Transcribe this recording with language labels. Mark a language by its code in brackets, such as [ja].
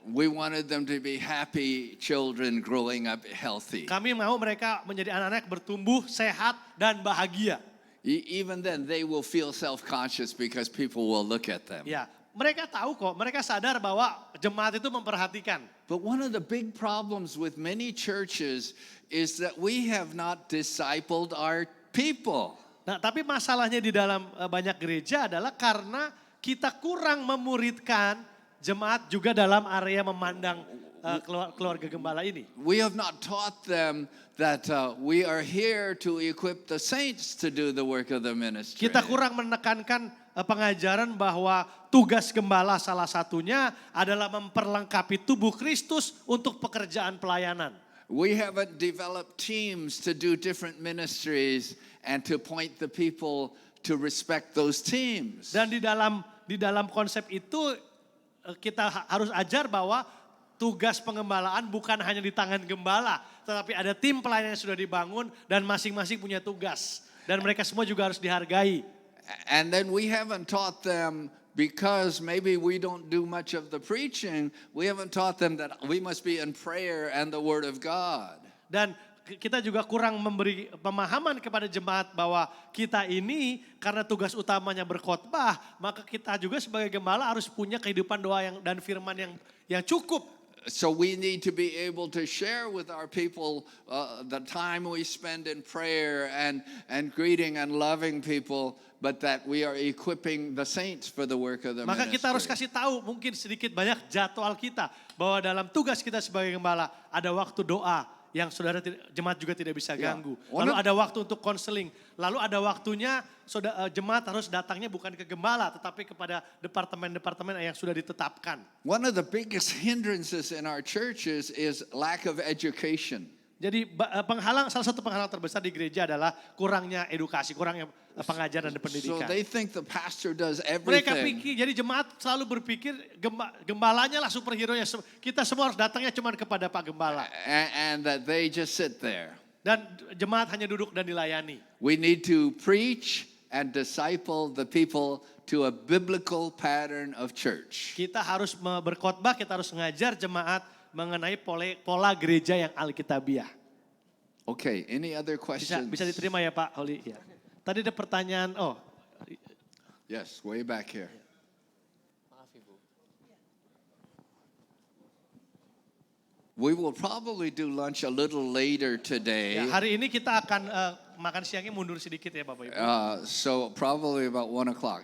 [en] We wanted them to be happy children growing up healthy. [id] Kami mau mereka menjadi anak-anak bertumbuh, sehat, dan bahagia. [en] Even then, they will feel self-conscious because people will look at them. [id] Ya, mereka tahu kok, mereka sadar bahwa jemaat itu memperhatikan. [en] But one of the big problems with many churches is that we have not discipled our people. [id] Nah, tapi masalahnya di dalam banyak gereja adalah karena kita kurang memuridkan jemaat juga dalam area memandang keluarga gembala ini. [en] We have not taught them that we are here to equip the saints to do the work of the ministry. [id] Kita kurang menekankan pengajaran bahwa tugas gembala salah satunya adalah memperlengkapi tubuh Kristus untuk pekerjaan pelayanan. [en] We haven't developed teams to do different ministries and to point the people to respect those teams. [id] Dan di dalam konsep itu kita harus ajar bahwa tugas pengembalaan bukan hanya di tangan gembala, tetapi ada tim pelayanan yang sudah dibangun dan masing-masing punya tugas. Dan mereka semua juga harus dihargai. [en] And then we haven't taught them, because maybe we don't do much of the preaching, we haven't taught them that we must be in prayer and the word of God. [id] Dan kita juga kurang memberi pemahaman kepada jemaat bahwa kita ini karena tugas utamanya berkhotbah, maka kita juga sebagai gembala harus punya kehidupan doa dan firman yang cukup. [en] So we need to be able to share with our people the time we spend in prayer and greeting and loving people, but that we are equipping the saints for the work of the [id] Maka [en] ministry. [id] kita harus kasih tahu mungkin sedikit banyak jadwal kita bahwa dalam tugas kita sebagai gembala ada waktu doa yang saudara jemaat juga tidak bisa ganggu. Lalu ada waktu untuk konseling. Lalu ada waktunya jemaat harus datangnya bukan ke gembala tetapi kepada departemen-departemen yang sudah ditetapkan. [en] One of the biggest hindrances in our churches is lack of education. [id] Jadi salah satu penghalang terbesar di gereja adalah kurangnya edukasi, kurangnya pengajaran dan [en] So [id] pendidikan. [en] they think the pastor does [id] Mereka [en] everything. [id] pikir, jadi jemaat selalu berpikir gembalanya lah superhero-nya. Kita semua harus datangnya cuma kepada Pak Gembala. [en] And that they just sit there. [id] Dan jemaat hanya duduk dan dilayani. [en] We need to preach and disciple the people to a biblical pattern of church. [id] Kita harus berkhotbah, kita harus mengajar jemaat mengenai pola gereja yang alkitabiah. [en] Okay, any other questions? [id] Bisa diterima ya Pak Holi? Ya. Tadi ada pertanyaan, [en] Yes, way back here. We will probably do lunch a little later today. [id] ya, hari ini kita akan makan siangnya mundur sedikit ya Bapak Ibu. [en] So probably about 1 o'clock.